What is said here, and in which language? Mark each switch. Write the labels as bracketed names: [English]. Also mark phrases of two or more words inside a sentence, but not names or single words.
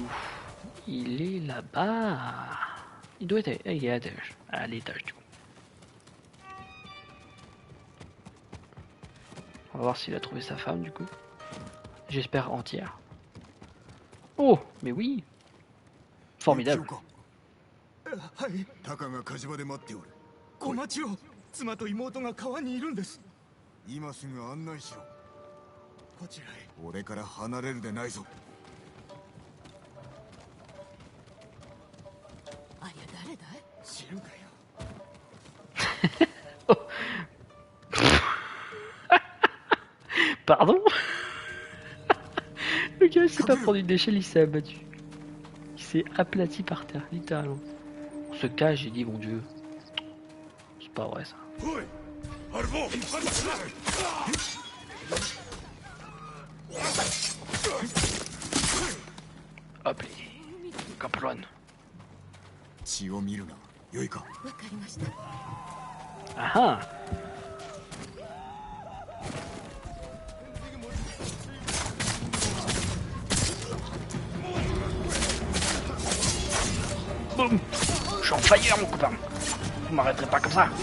[French] Il est là-bas. Il doit être il est à l'étage du coup. On va voir s'il a trouvé sa femme du coup. J'espère entière. Oh, mais oui. Formidable. [Japanese] はい。タカが火事場で待っておる。小町を妻と妹が川にいるんです。今すぐ案内しろ。こちらへ。俺から離れるでないぞ。ありゃ誰だい？知るかよ。 [French] Pardon. Le gars il s'est pas prendre une échelle, il s'est abattu. Il s'est aplati par terre, littéralement. On se cache, j'ai dit mon dieu. C'est pas vrai ça. Hop, les Kaplan. [Japanese] 血を見るな。よいか。わかりました。 [French] Ah ah. Boum. Je suis en fire mon copain. Vous m'arrêterez pas comme ça.